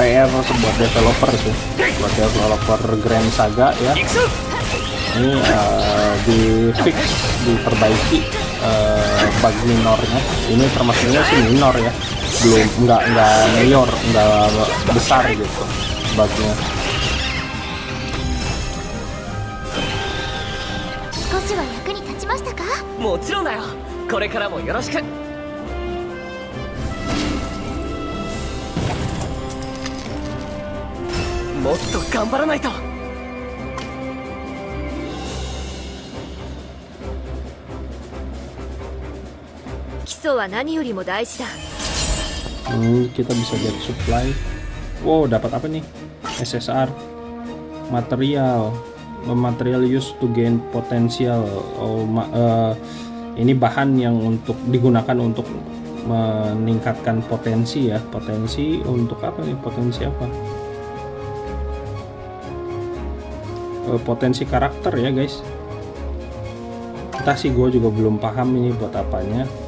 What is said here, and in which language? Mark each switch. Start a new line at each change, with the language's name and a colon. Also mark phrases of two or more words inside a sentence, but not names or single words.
Indonesian: PR buat developer sih, buat developer Grand Saga ya. Ini di fix, diperbaiki bug minornya. Ini termasuknya sih minor ya, belum nggak mayor, nggak besar gitu bugnya.
Japanese: 少しは役に立ちましたか？もちろんだよ。これからもよろしく。もっと頑張らないと。基礎は何よりも大事だ。
Indonesian: Kita bisa
English: get supply.
Indonesian: Wow, dapat apa nih? SSR.
English: Material used to gain potential.
Indonesian: Ini bahan yang untuk digunakan untuk meningkatkan potensi ya. Potensi untuk apa nih? Potensi apa? Potensi karakter ya guys. Entah sih, gue juga belum paham ini buat apanya.